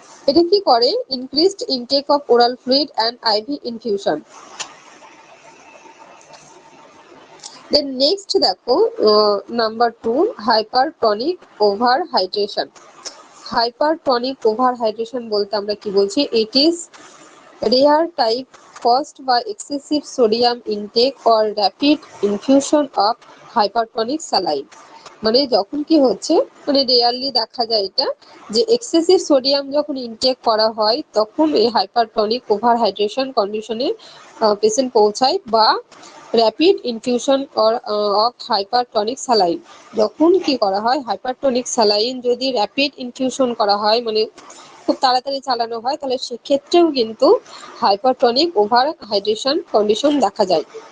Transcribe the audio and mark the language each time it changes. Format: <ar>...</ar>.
<bn>এটা কি করে, increased intake of oral fluid and ivy infusion. Then next দেখো number 2, hypertonic overhydration. Hypertonic overhydration বলতে আমরা কি বলছি?</bn> <en>It is rare type caused by excessive sodium intake or rapid infusion of hypertonic saline।</en> <bn>মানে যখন কি হচ্ছে, মানে রেয়ারলি দেখা যায় এটা, যে এক্সেসিভ সোডিয়াম যখন ইনটেক করা হয় তখন এই হাইপারটনিক ওভারহাইড্রেশন কন্ডিশনে পেশেন্ট পৌঁছায়, বা rapid infusion of hypertonic saline. যখন কি করা হয়, হাইপারটনিক স্যালাইন যদি র্যাপিড ইনফিউশন করা হয়, মানে খুব তাড়াতাড়ি চালানো হয়, তাহলে সেক্ষেত্রেও কিন্তু হাইপারটনিক ওভারহাইড্রেশন কন্ডিশন দেখা যায়।</bn>